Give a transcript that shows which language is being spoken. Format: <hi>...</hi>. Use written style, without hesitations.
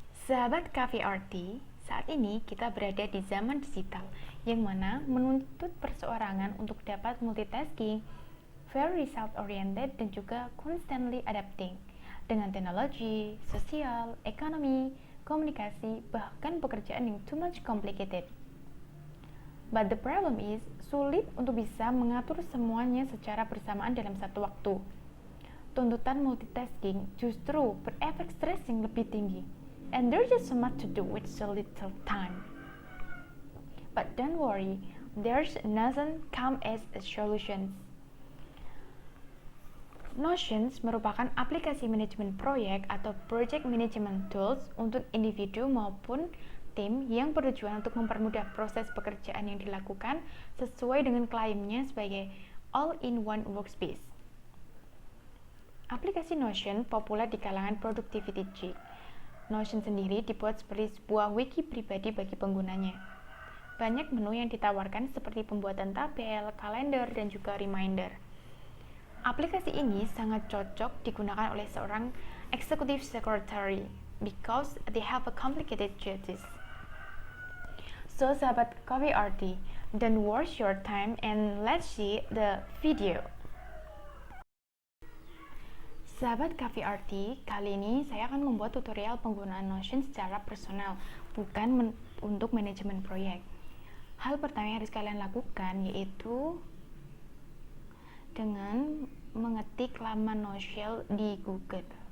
<id>Sahabat Cafe Arty, saat ini kita berada di zaman digital yang mana menuntut perseorangan untuk dapat multitasking,</id> <en>very result oriented</en> <id>dan juga</id> <en>constantly adapting</en> <id>dengan teknologi, sosial, ekonomi, komunikasi, bahkan pekerjaan yang</id> <en>too much complicated. But the problem is,</en> <id>sulit untuk bisa mengatur semuanya secara bersamaan dalam satu waktu. Tuntutan multitasking justru berefek stres yang lebih tinggi.</id> <en>And there's just so much to do with so little time. But don't worry, there's nothing come as a solution.</en> <id>Notions merupakan aplikasi manajemen proyek atau</id> <en>project management tools</en> <id>untuk individu maupun tim yang bertujuan untuk mempermudah proses pekerjaan yang dilakukan sesuai dengan klaimnya sebagai all-in-one workspace. Aplikasi Notion populer di kalangan</id> <en>productivity geek.</en> <id>Notion sendiri dibuat seperti sebuah wiki pribadi bagi penggunanya. Banyak menu yang ditawarkan seperti pembuatan tabel, kalender, dan juga reminder. Aplikasi ini sangat cocok digunakan oleh seorang executive secretary</id> <en>because they have a complicated duties. So, sahabat Coffee Arty, don't waste your time and let's see the video.</en> <id>Sahabat Cafe Arty, kali ini saya akan membuat tutorial penggunaan Notion secara personal, bukan untuk manajemen proyek. Hal pertama yang harus kalian lakukan yaitu dengan mengetik laman Notion di Google.</id>